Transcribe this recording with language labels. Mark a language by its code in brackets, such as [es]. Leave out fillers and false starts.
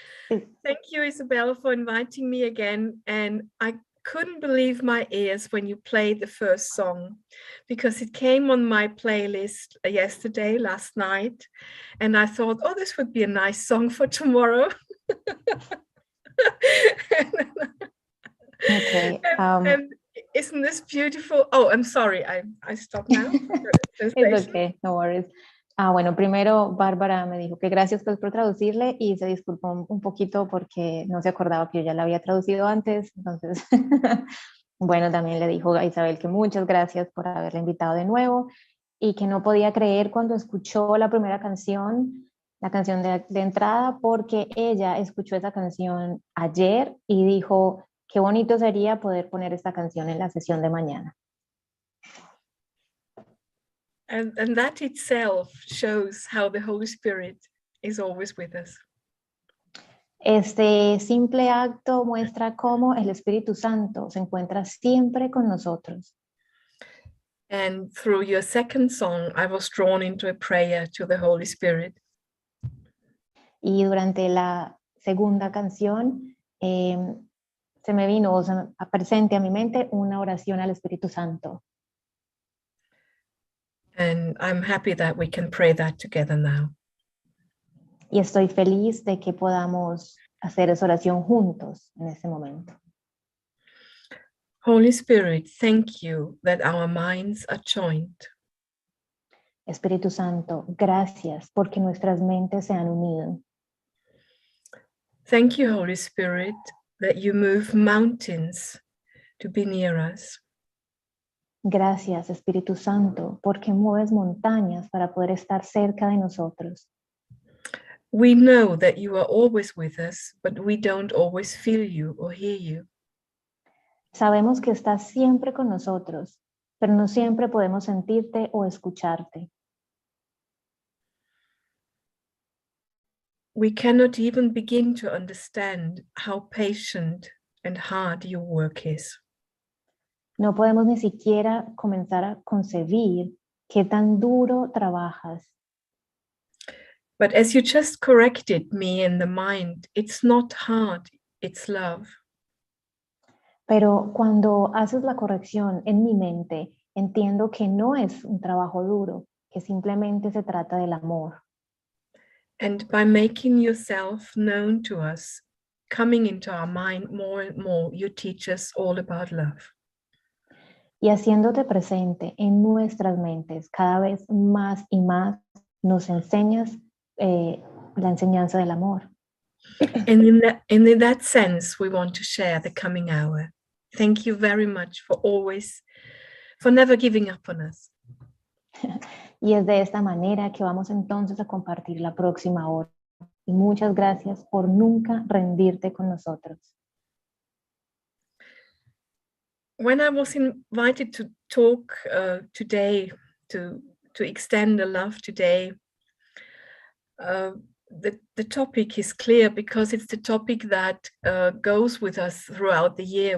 [en] Thank you, Isabel, for inviting me again. And I couldn't believe my ears when you played the first song, because it came on my playlist last night, and I thought, oh, this would be a nice song for tomorrow. Okay. And isn't this beautiful? Oh, I'm sorry, I stopped now. It's okay, no worries. [es] Bueno, primero Bárbara me dijo que gracias pues por traducirle y se disculpó un poquito porque no se acordaba que yo ya la había traducido antes, entonces bueno, también le dijo a Isabel que muchas gracias por haberla invitado de nuevo y que no podía creer cuando escuchó la primera canción, la canción de entrada, porque ella escuchó esa canción ayer y dijo qué bonito sería poder poner esta canción en la sesión de mañana. [en] And that itself shows how the Holy Spirit is always with us. [es] Este simple acto muestra cómo el Espíritu Santo se encuentra siempre con nosotros. [en] And through your second song, I was drawn into a prayer to the Holy Spirit. [es] Y durante la segunda canción se me vino, o sea, presente a mi mente una oración al Espíritu Santo. [en] And I'm happy that we can pray that together now. [es] Y estoy feliz de que podamos hacer esa oración juntos en este momento. [en] Holy Spirit, thank you that our minds are joined. [es] Espíritu Santo, gracias porque nuestras mentes se han unido. [en] Thank you, Holy Spirit, that you move mountains to be near us. [es] Gracias, Espíritu Santo, porque mueves montañas para poder estar cerca de nosotros. [en] We know that you are always with us, but we don't always feel you or hear you. [es] Sabemos que estás siempre con nosotros, pero no siempre podemos sentirte o escucharte. [en] We cannot even begin to understand how patient and hard your work is. [es] No podemos ni siquiera comenzar a concebir qué tan duro trabajas. [en] But as you just corrected me in the mind, it's not hard, it's love. [es] Pero cuando haces la corrección en mi mente, entiendo que no es un trabajo duro, que simplemente se trata del amor. [en] And by making yourself known to us, coming into our mind more and more, you teach us all about love. [es] y haciéndote presente en nuestras mentes cada vez más y más, nos enseñas la enseñanza del amor. [en] And in that sense, we want to share the coming hour. Thank you very much for never giving up on us. [es] Y es de esta manera que vamos entonces a compartir la próxima hora. Y muchas gracias por nunca rendirte con nosotros. [en] When I was invited to talk today, to extend the love today, the topic is clear because it's the topic that goes with us throughout the year.